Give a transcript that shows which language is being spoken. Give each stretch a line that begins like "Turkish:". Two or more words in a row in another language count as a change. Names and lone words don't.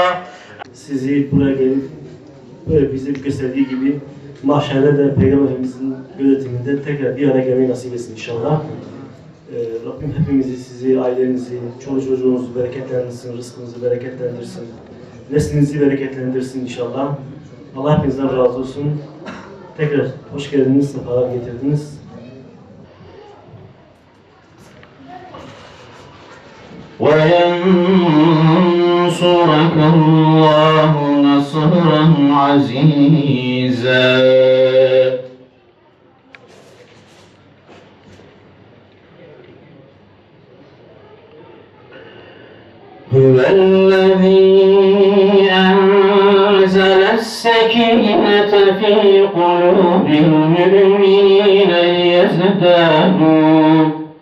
Turkish: Sizi buraya gelip böyle bize gösterdiği gibi mahşerde de Peygamberimizin gözetiminde tekrar bir araya gelmeyi nasip etsin inşallah. Rabbim hepimizi, sizi, ailenizi, çoluk çocuğunuzu bereketlendirsin, rızkınızı bereketlendirsin, neslinizi bereketlendirsin inşallah. Allah hepinizden razı olsun. Tekrar hoş geldiniz, sefalar getirdiniz.
Arabic: وَيَنْصُرَكَ اللّٰهُ نَصْرًا عَزِيزًا. هُوَ الَّذِي أَنزَلَ السَّكِينَةَ فِي قُلُوبِ الْمُؤْمِنِينَ لِيَزْدَادُوا